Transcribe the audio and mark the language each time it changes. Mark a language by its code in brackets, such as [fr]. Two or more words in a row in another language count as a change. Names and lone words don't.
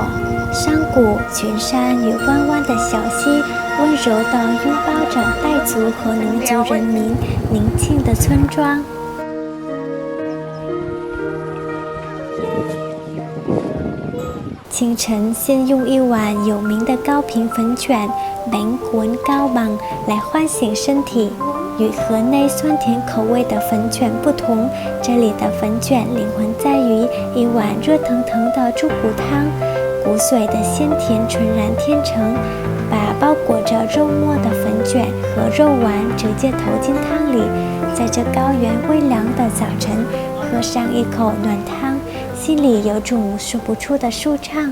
[zh] 山谷、群山与弯弯的小溪，温柔地拥抱着傣族和农族人民宁静的村庄。清晨，先用一碗有名的高平粉卷 [vi] bánh cuốn cao bằng [zh] 来唤醒身体。与河内酸甜口味的粉卷不同，这里的粉卷灵魂在于一碗热腾腾的猪骨汤，骨髓的鲜甜纯然天成，把包裹着肉末的粉卷和肉丸直接投进汤里，在这高原微凉的早晨喝上一口暖汤，心里有种说不出的舒畅。